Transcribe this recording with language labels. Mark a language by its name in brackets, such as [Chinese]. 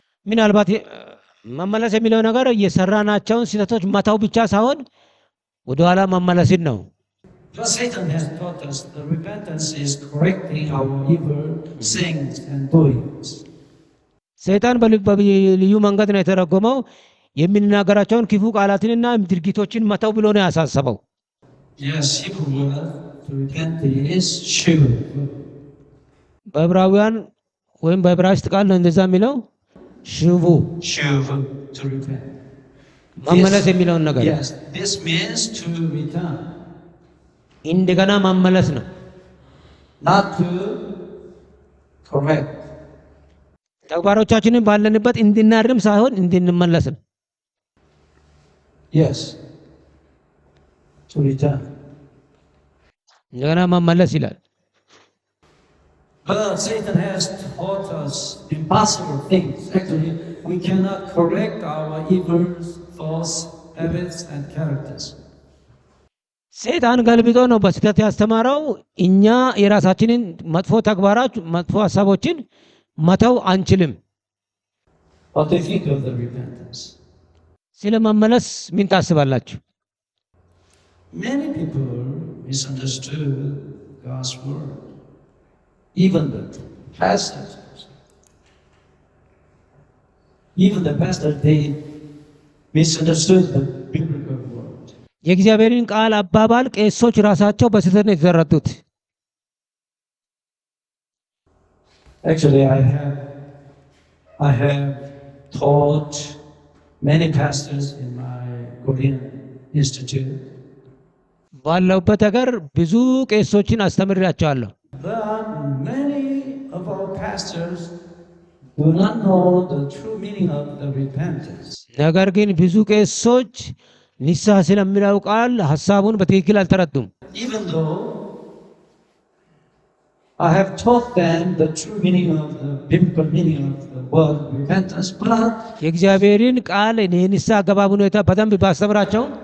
[Amharic] ምናልባት መመለስ የሚለው ነገር የሰራናቸውን ስህተቶች መተው ብቻ ሳይሆን ወደኋላ መመለስን ነው። [English] But Satan has taught us that repentance is correcting our evil things and doings. [Amharic] ሰይጣን በልዩ መንገድ ነው የተረጎመው። የምንናገራቸውን ክፉ ቃላትንና ድርጊቶችን መተው ብሎ ነው ያሳሰበው። [English] Yes, Hebrew word to repent is shuv. [Amharic] በዕብራውያን ወይም በዕብራይስጥ ቃል ነው እንደዛ የሚለው ሽቡ [English] Shuv to repent. [Amharic] መመለስ የሚለውን ነገር [English] Yes, this means to return, [Amharic] እንደገና መመለስ ነው። [English] not to correct. [Amharic] ተግባሮቻችንን ባለንበት እንድናርም ሳይሆን እንድንመለስ ነው። [English] Yes, to return. [Amharic] እንደገና መመለስ ይላል። [English] But Satan has taught us impossible things. Actually, we cannot correct our evil thoughts, habits, and characters. [Amharic] ሰይጣን ገልብጦ ነው በስህተት ያስተማረው። እኛ የራሳችንን መጥፎ ተግባራት፣ መጥፎ ሀሳቦችን መተው አንችልም። [English] What do you think of the repentance? [Amharic] ስለ መመለስ ምን ታስባላችሁ? [English] Many people misunderstood God's word. Even the pastors. Even the pastors, they misunderstood the biblical word. [Amharic] የእግዚአብሔርን ቃል አባባል ቄሶች ራሳቸው በስህተት ነው የተረዱት። [English] Actually, I have taught many pastors in my Korean institute. [Amharic] ባለውበት ሀገር ብዙ ቄሶችን አስተምሬያቸዋለሁ። [English] But many of our pastors do not know the true meaning of the repentance. [Amharic] ነገር ግን ብዙ ቄሶች ንስሐ ስለሚለው ቃል ሀሳቡን በትክክል አልተረዱም። [English] Even though I have taught them the true meaning of the biblical meaning of the word repentance, but [Amharic] የእግዚአብሔርን ቃል የንስሐ አገባብ ሁኔታ በደንብ ባስተምራቸው